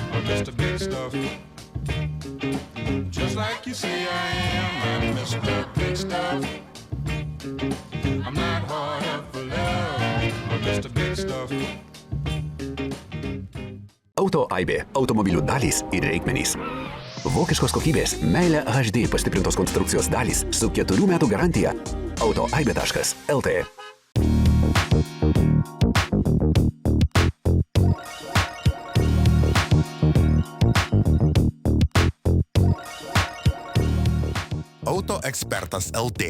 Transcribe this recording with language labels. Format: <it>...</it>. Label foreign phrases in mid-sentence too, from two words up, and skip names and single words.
<en>Mr. Big Stuff. Just like you say I am, I'm Mr. Big Stuff. I'm not hard up for love, I'm Mr. Big Stuff.</en> <lt>Auto Aibė. Automobilių dalys ir reikmenys. Vokiškos kokybės, meilė HD pastiprintos konstrukcijos dalys su 4 metų garantija. autoaibė.lt. Auto ekspertas LT.</lt>